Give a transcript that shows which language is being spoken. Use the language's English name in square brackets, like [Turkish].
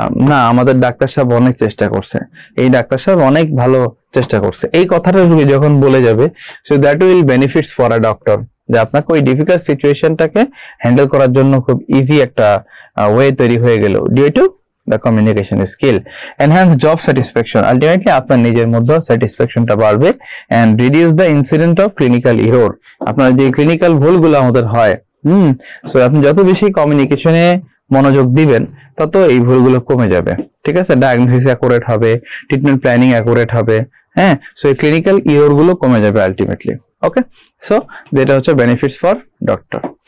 [Bangla] না, আমাদের ডাক্তার সাহেব অনেক চেষ্টা করছে, এই ডাক্তার সাহেব অনেক ভালো চেষ্টা করছে, এই কথাটা রোগী যখন বলে যাবে, [English] so that will benefits for a doctor, [Bangla] যে আপনাকে ওই ডিফিকাল্ট সিচুয়েশনটাকে হ্যান্ডেল করার জন্য খুব ইজি একটা ওয়ে তৈরি হয়ে গেল due to [English] the communication skill. Enhance job satisfaction. Ultimately [Bangla] আপনার নিজের মধ্যে স্যাটিসফ্যাকশনটা বাড়বে [English] and reduce the incident of clinical error. [Bangla] আপনার যে ক্লিনিক্যাল ভুলগুলো আমাদের হয়, সো আপনি যত বেশি কমিউনিকেশনে মনোযোগ দিবেন তত এই ভুলগুলো কমে যাবে, ঠিক আছে? ডায়াগনোসিস অ্যাকুরেট হবে, ট্রিটমেন্ট প্ল্যানিং অ্যাকুরেট হবে, হ্যাঁ। সো এই ক্লিনিক্যাল এরর গুলো কমে যাবে আলটিমেটলি। ওকে, সো যেটা হচ্ছে [English] Benefits for doctor.